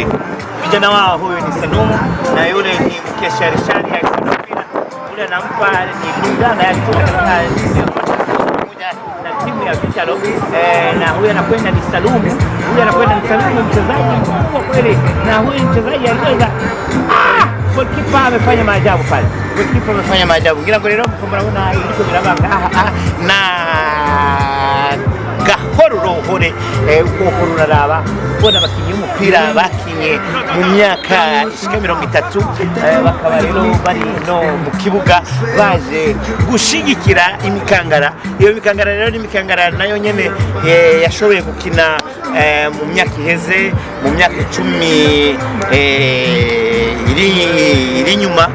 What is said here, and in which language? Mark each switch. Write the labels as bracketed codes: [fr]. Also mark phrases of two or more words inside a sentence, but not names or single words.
[sw] Vijana wao huyu ni Sanumu na yule ni Mkesharishani akipita yule anampa ni Lugana alitoka na timu ya Vitalo na huyu anakwenda ni Salumu, huyu anakwenda ni Salumu, mchezaji mkubwa kweli, na huyu mchezaji aliweza goalkeeper amefanya maajabu pale, goalkeeper amefanya maajabu [rn] ngira golero [sw] kama unaona iliko birabanga na [rn] gahoruro hore uko runaraba bona bakinye umupira bakinye mu myaka ishika 30 bakaba rero bari no mu kibuga baje gushigikira imikangara. Iyo mikangara rero ni mikangara nayo nyene yashoboye gukina mu myaka iheze, mu myaka 10 iri nyuma.